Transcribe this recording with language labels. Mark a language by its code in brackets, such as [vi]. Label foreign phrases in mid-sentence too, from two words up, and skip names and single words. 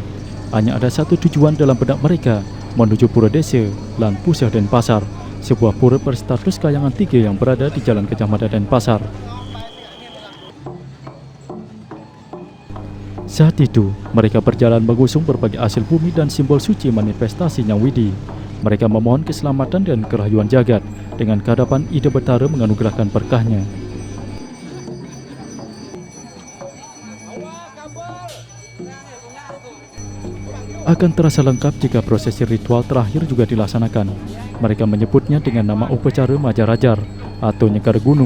[id] Hanya ada satu tujuan dalam benak mereka, menuju Pura Desa, Lan Puseh dan Pasar, sebuah pura berstatus kayangan tiga yang berada di Jalan Gajah Mada dan Pasar. Saat itu, mereka berjalan mengusung berbagai hasil bumi dan simbol suci manifestasi Nyang Widi. Mereka memohon keselamatan dan kerayuan jagat dengan kehadapan Ida Batara menganugerahkan berkahnya. Akan terasa lengkap jika prosesi ritual terakhir juga dilaksanakan. Mereka menyebutnya dengan nama upacara Majarajar atau Nyekar Gunung.